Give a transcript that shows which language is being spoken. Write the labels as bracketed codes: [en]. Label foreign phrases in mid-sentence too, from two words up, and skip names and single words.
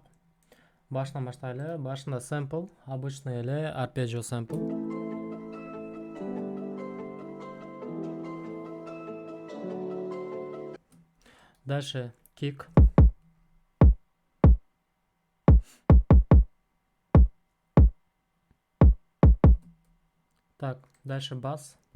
[ky] Башынан баштайлы. Башында sample, обычный эле [en] arpeggio sample. [ru] Дальше kick. Так, дальше бас.